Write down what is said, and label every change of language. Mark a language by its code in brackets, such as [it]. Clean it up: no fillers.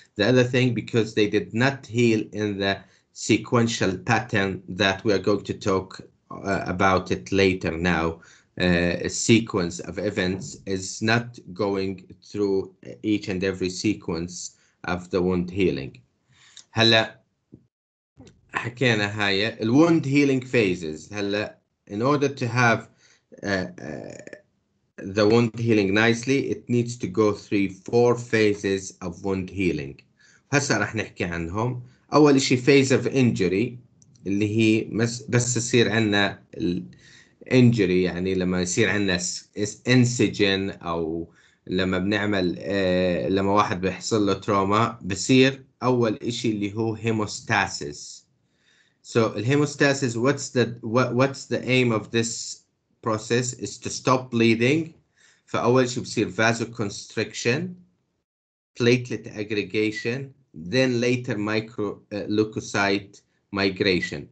[en] The other thing, because they did not heal in the sequential pattern that we are going to talk about it later now. A sequence of events is not going through each and every sequence of the wound healing. [ar] هلا حكينا هاي ال [en] wound healing phases. [ar] هلا [en] in order to have the wound healing nicely it needs to go through 4 phases of wound healing. [ar] هسه راح نحكي عنهم. أول شيء [en] phase of injury [ar] اللي هي بس يصير عندنا injury يعني لما يصير عندنا incision أو لما بنعمل لما واحد بيحصل له تروما بصير أول شيء اللي هو hemostasis. [en] So hemostasis, what's the aim of this process is to stop bleeding. [ar] فأول شيء بصير [en] vasoconstriction, platelet aggregation, then later leukocyte migration.